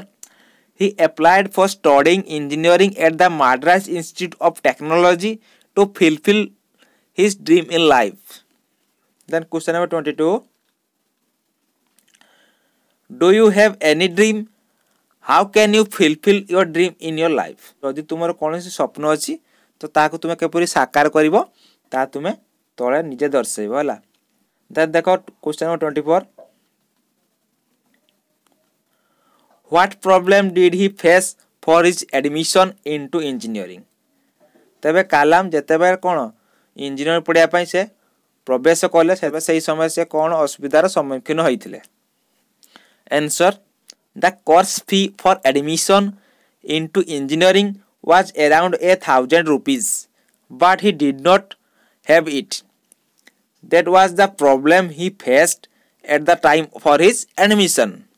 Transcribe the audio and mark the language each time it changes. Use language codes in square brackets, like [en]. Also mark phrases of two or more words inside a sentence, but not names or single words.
[en] He applied for studying engineering at the Madras Institute of Technology to fulfill his dream in life. Then question number 22. Do you have any dream? How can you fulfill your dream in your life? [or] ଯଦି ତୁମର କୋଣସି ସ୍ୱପ୍ନ ଅଛି ତ ତାକୁ ତୁମେ କେପରି ସାକାର କରିବ ତା ତୁମେ ତଳେ ନିଜେ ଦର୍ଶାଇବ ହେଲା. [en] Then dekho question number 24. What problem did he face for his admission into engineering? [or] ତେବେ କାଲାମ ଯେତେବେ କୋନ ଇଞ୍ଜିନିୟର ପଢ଼ିଆ ପଇ ସେ ପ୍ରବେଶ କଲେ ସେ ସମୟ ସେ କୋନ ଅସୁବିଧାର ସମ୍ମୁଖୀନ ହୋଇଥିଲେ. [en] Answer. The course fee for admission into engineering was around 1,000 rupees, but he did not have it. That was the problem he faced at the time for his admission.